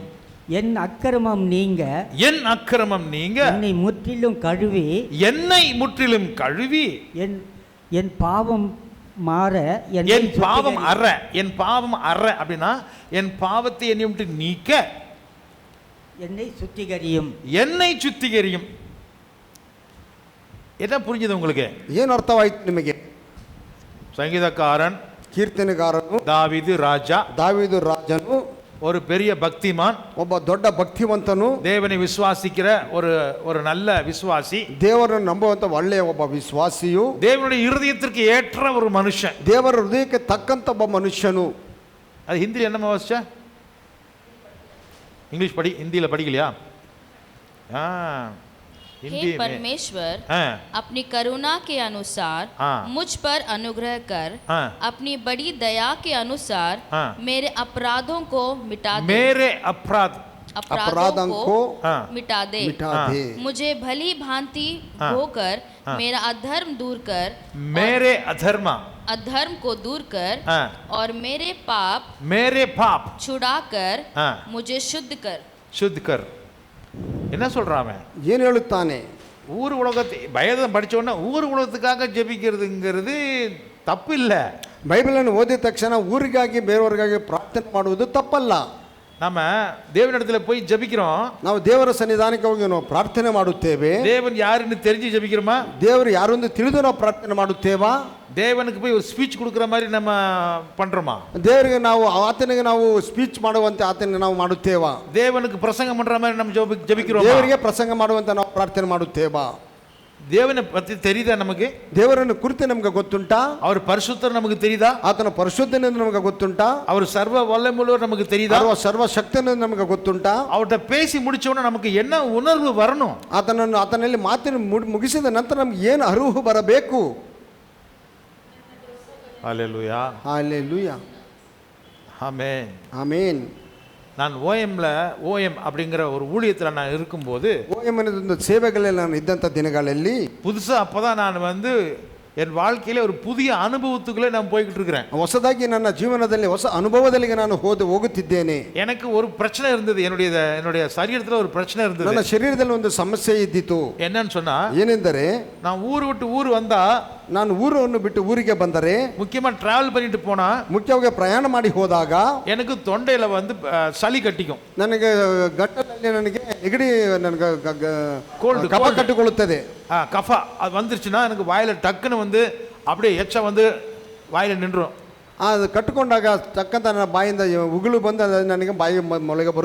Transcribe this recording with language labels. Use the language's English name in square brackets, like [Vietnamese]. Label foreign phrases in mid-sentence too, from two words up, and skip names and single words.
[Tamil] என் அக்கிரமம் நீங்க என்னை முற்றிலும் கழுவி என் பாவம் மாற என் பாவம் அற அப்படின்னா என் பாவத்தை என்னை விட்டு நீக்க என்னை சுத்திகரியும். என்ன புரிஞ்சது உங்களுக்கு? [Kannada] ಏನು ಅರ್ಥವಾಯಿತು ನಿಮಗೆ? ಸಂಗೀತಕಾರன், ಕೀರ್ತನೆಗಾರನು ದಾವೀದು ರಾಜನು, [Tamil] ஒரு பெரிய பக்திமான், [Kannada] ಒಬ್ಬ ದೊಡ್ಡ ಭಕ್ತಿವಂತನು, [Tamil] தேவனை விசுவாசிக்கிற ஒரு நல்ல விசுவாசி, [Kannada] ದೇವರನ್ನು ನಂಬುವಂತ ಒಳ್ಳೆಯ ಒಬ್ಬ ವಿಶ್ವಾಸಿಯು, [Tamil] தேவனுடைய இருதயத்திற்கு ஏற்ற ஒரு மனுஷன், [Kannada] ದೇವರ ಹೃದಯಕ್ಕೆ ತಕ್ಕಂತ ಒಬ್ಬ ಮನುಷ್ಯನು. [Tamil] அது ஹிந்தியில் என்ன வாசிச்சா? [Hindi] इंग्लिश पढ़ी, हिंदी पढ़िकलिया? हे परमेश्वर, अपनी करुणा के अनुसार मुझ पर अनुग्रह कर, अपनी बड़ी दया के अनुसार मेरे अपराधों को मिटा दे। मुझे भली भांति होकर मेरा अधर्म दूर कर, अधर्म को दूर कर, और मेरे पाप छुड़ाकर मुझे शुद्ध कर. [Tamil] என்ன சொல்றான்? [Kannada] ಏನು ಹೇಳುತ್ತಾನೆ? [Tamil] ஊர் உலகத்தை பைபிள் படிச்ச உடனே ஊர் உலகத்துக்காக ஜெபிக்கிறதுங்கிறது தப்பு ಇಲ್ಲ. [Kannada] ಬೈಬಲನ್ನು ಓದಿದ ತಕ್ಷಣ ಊರಿಗಾಗಿ ಬೇರೆಯವರಿಗಾಗಿ ಪ್ರಾರ್ಥನೆ ಮಾಡುವುದು ತಪ್ಪಲ್ಲ. [Tamil] நம்ம தேவனிடத்துல போய் ஜெபிக்கிறோம், [Kannada] ನಾವು ದೇವರ ಸನ್ನಿಧಾನಕ್ಕೆ ಹೋಗಿ ನಾವು ಪ್ರಾರ್ಥನೆ ಮಾಡುತ್ತೇವೆ. [Tamil] தேவன் யாருன்னு தெரிஞ்சு ஜெபிக்கிறோமா? [Kannada] ದೇವರು ಯಾರು ಎಂದು ತಿಳಿದು ನಾವು ಪ್ರಾರ್ಥನೆ ಮಾಡುತ್ತೇವಾ? [Tamil] தேவனுக்கு போய் ஒரு ஸ்பீச் கொடுக்குற மாதிரி நம்ம பண்றோமா? [Kannada] ದೇವರಿಗೆ ನಾವು ಆತನಿಗೆ ನಾವು ಸ್ಪೀಚ್ ಮಾಡುವಂತೆ ಆತನಿಗೆ ನಾವು ಮಾಡುತ್ತೇವಾ? [Tamil] தேவனுக்கு பிரசங்கம் பண்ற மாதிரி நம்ம ஜெபிக்கிறோமா? [Kannada] ದೇವರಿಗೆ ಪ್ರಸಂಗ ಮಾಡುವಂತೆ ನಾವು ಪ್ರಾರ್ಥನೆ ಮಾಡುತ್ತೇವಾ? [Tamil] தேவனை பத்தி தெரியுதா நமக்கு? [Kannada] ದೇವರನ್ನು ಕುರಿತು ನಮಗೆ ಗೊತ್ತುಂಟಾ? [Tamil] அவர் பரிசுத்தர் நமக்கு தெரியுதா? [Kannada] ಆತನ ಪರಿಶುದ್ಧನೆಂದು ನಮಗೆ ಗೊತ್ತುಂಟಾ? [Tamil] அவர் சர்வ வல்லமையுள்ளவர் நமக்கு தெரியுதா? [Kannada] அவர் ಸರ್ವ ಶಕ್ತನೆಂದು ನಮಗೆ ಗೊತ್ತುಂಟಾ? [Tamil] அவர்ட்ட பேசி முடிச்ச உடனே நமக்கு என்ன உணர்வு வரணும்? [Kannada] ಆತನಲ್ಲಿ ಮಾತಿನ ಮುಗಿಸಿದ ನಂತರ ನಮಗೆ ಏನು ಅರಿವು ಬರಬೇಕು? [Tamil] ஹல்லேலூயா, ஹல்லேலூயா, ஆமென், ஆமென். நான் ஓஎம் அப்படிங்கிற ஒரு ஊழியத்தில் நான் இருக்கும்போது, ஓஎம் என்ற சேவைகளில் நான் [Kannada] ಇದ್ದಂತ ದಿನಗಳಲ್ಲಿ [Tamil] புதுசா அப்பதான் நான் என் வாழ்க்கையில ஒரு புதிய அனுபவத்துக்குள்ளே நான் போய்கிட்டு இருக்கிறேன். [Kannada] ಹೊಸದಾಗಿ ನನ್ನ ಜೀವನದಲ್ಲಿ ಹೊಸ ಅನುಭವದಲ್ಲಿ ನಾನು ಹೋಗುತ್ತಿದ್ದೇನೆ. [Tamil] எனக்கு ஒரு பிரச்சனை இருந்தது, என்னுடைய சரீரத்தில் ஒரு பிரச்சனை இருந்தது. [Kannada] ನನ್ನ ಶರೀರದಲ್ಲಿ ಒಂದು ಸಮಸ್ಯೆ ಇದ್ದಿತು. [Tamil] என்னன்னு சொன்னா, [Kannada] ಏನೆಂದರೆ [Tamil] நான் ஊர் விட்டு ஊர் வந்தா, [Kannada] ನಾನು ಊರನ್ನು ಬಿಟ್ಟು ಊರಿಗೆ ಬಂದರೆ, [Tamil] முக்கியமா டிராவல் பண்ணிட்டு போனா, [Kannada] ಮುಖ್ಯವಾಗಿ ಪ್ರಯಾಣ ಮಾಡಿ ಹೋದಾಗ எனக்கு [Tamil] தொண்டையில சளி கட்டிக்கும். [Kannada] ನನಗೆ ಗಟ್ಟಲಲ್ಲಿ ನನಗೆ ನೆಗಡಿ, ನನಗೆ ಕಫ ಕಟ್ಟಿಕೊಳ್ಳುತ್ತದೆ. [Tamil] கஃபா அது வந்துருச்சுன்னா எனக்கு வாயில டக்குன்னு அப்படியே எச்ச வாயில நின்றும். [Kannada] ಅದು ಕಟ್ಟಿಕೊಂಡಾಗ ತಕ್ಕಂತ ನನ್ನ ಬಾಯಿಂದ ಉಗುಳು ಬಂದು ನನಗೆ ಬಾಯಿ ಮೊಳಗೆ ಬರುತ್ತದೆ.